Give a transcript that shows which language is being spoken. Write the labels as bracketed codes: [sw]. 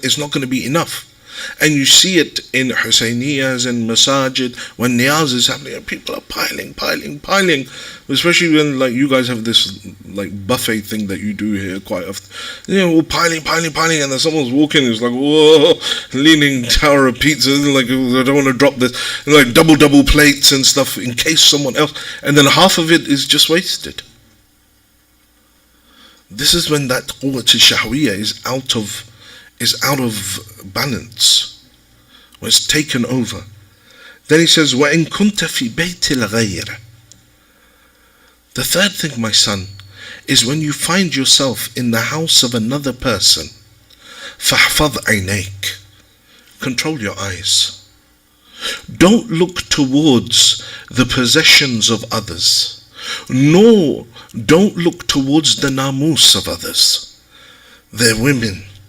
[en] It's not going to be enough. And you see it in Husayniyas and Masajid when Niyaz is happening, and people are piling, especially when like you guys have this like buffet thing that you do here quite often, all piling, and then someone's walking, it's like, whoa, leaning tower of pizza, like, I don't want to drop this, and like double plates and stuff in case someone else, and then half of it is just wasted. This is when that quwwat al-shahwiyya is out of balance, when it's taken over. Then he says, [ar] وَإِن كُنْتَ فِي بَيْتِ الْغَيْرِ. [en] The third thing, my son, is when you find yourself in the house of another person, [ar] فَاحْفَظْ عَيْنَيْكَ. [en] Control your eyes. Don't look towards the possessions of others, nor don't look towards the namus of others, their women.